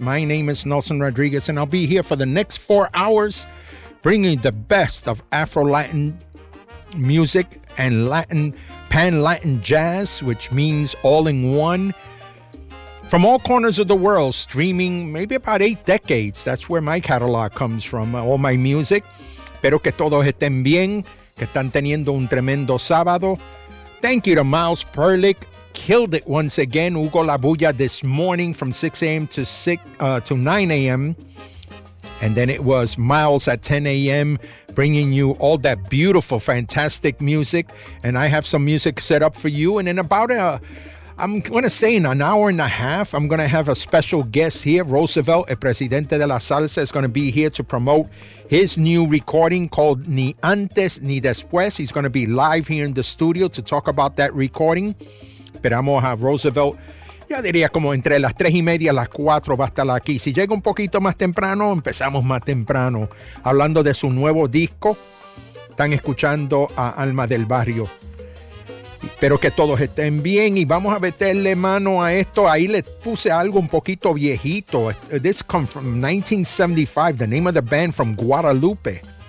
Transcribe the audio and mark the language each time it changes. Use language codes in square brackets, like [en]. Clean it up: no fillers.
[en] My name is Nelson Rodriguez, and I'll be here for the next 4 hours bringing the best of Afro-Latin music and Latin, Pan-Latin jazz, which means all in one, from all corners of the world, streaming maybe about 8 decades. That's where my catalog comes from, all my music. [es] Espero que todos estén bien, que están teniendo un tremendo sábado. [en] Thank you to Miles Perlick, killed it once again. Hugo La Bulla this morning from 6 a.m. to 9 a.m. And then it was Miles at 10 a.m. bringing you all that beautiful, fantastic music. And I have some music set up for you. And in about an hour and a half, I'm going to have a special guest here. Roosevelt, El Presidente de la Salsa, is going to be here to promote his new recording called Ni Antes Ni Después. He's going to be live here in the studio to talk about that recording. [es] Esperamos a Roosevelt. Yo diría como entre las 3:30 y las 4 va a estar aquí. Si llega un poquito más temprano, empezamos más temprano. Hablando de su nuevo disco, están escuchando a Alma del Barrio. Espero que todos estén bien y vamos a meterle mano a esto. Ahí le puse algo un poquito viejito. [en] This comes from 1975, the name of the band from Guadalupe.